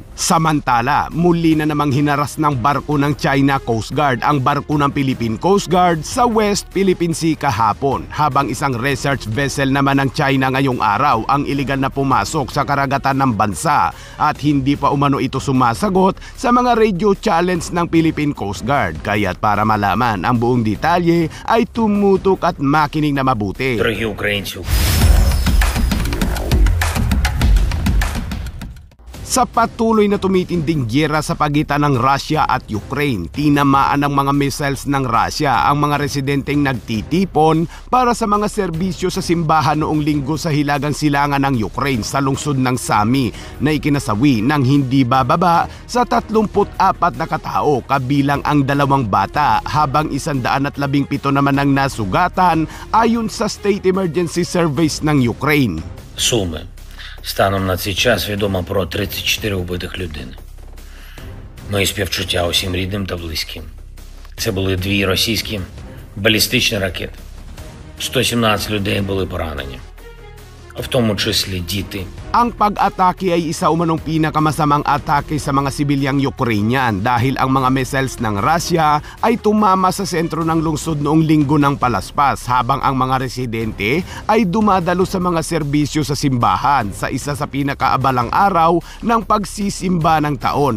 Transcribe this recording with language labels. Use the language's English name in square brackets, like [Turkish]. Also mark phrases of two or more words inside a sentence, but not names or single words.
[Filipino] Samantala, muli na namang hinaras ng barko ng China Coast Guard ang barko ng Philippine Coast Guard sa West Philippine Sea kahapon, habang isang research vessel naman ng China ngayong araw ang iligal na pumasok sa karagatan ng bansa at hindi pa umano ito sumasagot sa mga [English] radio challenge [Filipino] ng Philippine Coast Guard. Kaya't para malaman ang buong detalye ay tumutok at makinig na mabuti. [Ukrainian] Дорогі українці, [Filipino] Sa patuloy na tumitinding giyera sa pagitan ng Russia at Ukraine, tinamaan ng mga missiles ng Russia ang mga residenteng nagtitipon para sa mga serbisyo sa simbahan noong Linggo sa hilagang silangan ng Ukraine sa lungsod ng Sami na ikinasawi ng hindi bababa sa 34 na katao kabilang ang 2 bata habang 117 naman ang nasugatan ayon sa State Emergency Service ng Ukraine. [Ukrainian] Суми. Станом на цей час відомо про 34 убитих людини. Мої співчуття усім рідним та близьким. Це були 2 російські балістичні ракети. 117 людей були поранені, в тому числі діти. [Filipino] Ang pag-atake ay isa umanong pinakamasamang atake sa mga sibilyang Ukrainian dahil ang mga missiles ng Russia ay tumama sa sentro ng lungsod noong Linggo ng palaspas habang ang mga residente ay dumadalo sa mga serbisyo sa simbahan sa isa sa pinakaabalang araw ng pagsisimba ng taon.